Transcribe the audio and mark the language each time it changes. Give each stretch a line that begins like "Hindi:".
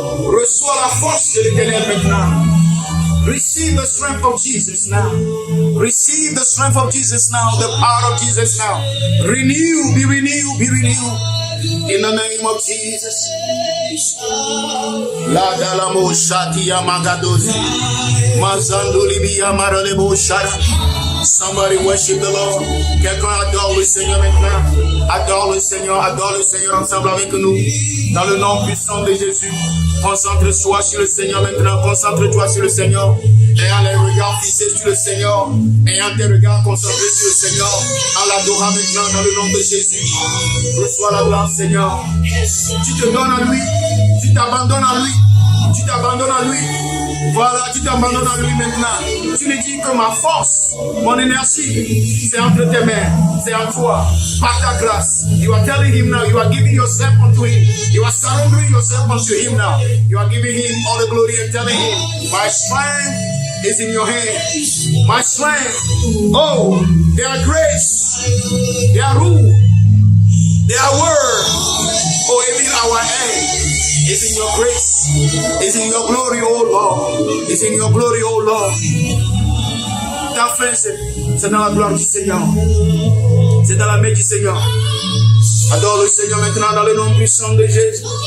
French: Reçois la force de l'Éternel maintenant.
English: Receive the strength of Jesus now. Receive the strength of Jesus now. The power of Jesus now. Renew, be renewed, be renewed. In the name of Jesus. La dalamo shati amagadozi. Mazanduli bi amaralebo shara. Somebody worship the Lord.
French: Quelqu'un adore le Seigneur maintenant. Adore le Seigneur ensemble avec nous. Dans le nom puissant de Jésus. Concentre-toi sur le Seigneur maintenant. Concentre-toi sur le Seigneur. Ayant les regards fixés sur le Seigneur. Ayant tes regards concentrés sur le Seigneur. En l'adorant maintenant dans le nom de Jésus. Reçois la gloire, Seigneur. Tu te donnes à lui. Tu t'abandonnes à lui. Tu t'abandonnes à lui. Voilà, tu t'abandonnes à lui maintenant. Tu lui dis que ma force, mon énergie, c'est entre tes mains. C'est en toi. Par ta grâce.
English: You are telling him now. You are giving yourself unto him. You are surrendering yourself unto him now. You are giving him all the glory and telling him, my strength is in your hand. My strength. Oh, their grace. Their rule. Their word. Oh, even our aim. It's in your grace. It's in your glory, oh Lord. It's in your glory, oh Lord.
French: Ta fin, c'est dans la gloire du Seigneur. C'est dans la main du Seigneur. Adore le Seigneur maintenant dans le nom puissant de Jésus.